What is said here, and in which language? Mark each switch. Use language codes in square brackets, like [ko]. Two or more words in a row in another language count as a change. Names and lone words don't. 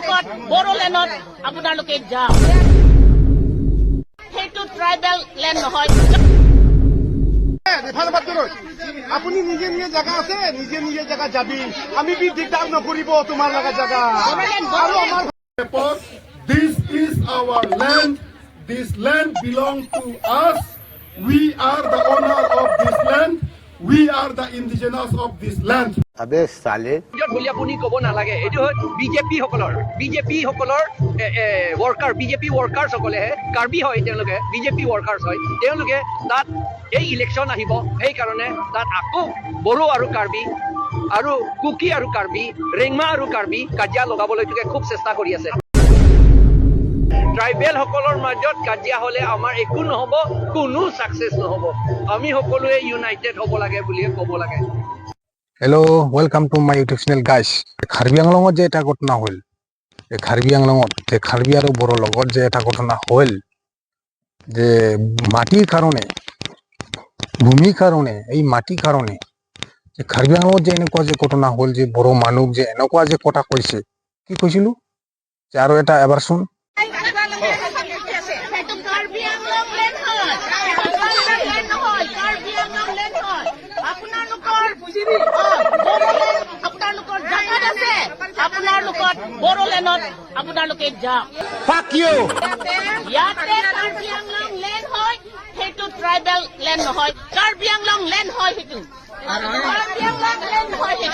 [as] বড়োলেণ্ডত আপোনালোকে যাওক সেইটো [en] tribal land [as] নহয় আপুনি নিজে নিজে জায়গা আছে নিজে নিজে জায়গা যাবি আমি বি দিগদার নকরিব তোমার লাগা জায়গা আৰু আমাৰ [en] This is our land. This land belongs to us. We are the owner of this land. We are the indigenous of this land. [hi] अबे साले [as] বুলি আপুনি ক'ব নালাগে এইটো হয় বিজেপি সকলৰ ৱৰ্কাৰ বিজেপি ৱৰ্কাৰ্ছ সকলেহে কাৰ্বি হয় তেওঁলোকে বিজেপি ৱৰ্কাৰ্ছ হয় তেওঁলোকে তাত এই ইলেকশ্যন আহিব সেইকাৰণে তাত আকৌ বড়ো আৰু কাৰ্বি আৰু কুকি আৰু কাৰ্বি ৰেংমা আৰু কাৰ্বি কাজিয়া লগাবলৈ খুব চেষ্টা কৰি আছে ট্ৰাইবেল সকলৰ মাজত কাজিয়া হ'লে আমাৰ একো নহ'ব কোনো ছাকচেছ নহ'ব আমি সকলোৱে ইউনাইটেড হ'ব লাগে বুলি ক'ব লাগে [en] Hello, welcome to my YouTube channel guys. [as] কাৰ্বি আংলংত যে এটা ঘটনা হল এই Karbi Anglongot যে Karbi আৰু বড়ো লগত যে এটা ঘটনা হল যে মাটিৰ কারণে ভূমিৰ কারণে এই মাটিৰ কারণে যে Karbi Anglongot যে এনেকুৱা যে ঘটনা হল যে বড়ো মানুহ যে এনেকুৱা যে কথা কৈছে কি কৈছিলো যে আৰু এটা এবাৰ শুন বড়োলেণ্ডত আপোনালোকে যাওক [en] fuck you [as] ইয়াতে কাৰ্বি আংলং লেণ্ড হয় সেইটো [en] tribal land [as] নহয় কাৰ্বি আংলং লেণ্ড হয় সেইটো কাৰ্বি আংলং লেণ্ড হয়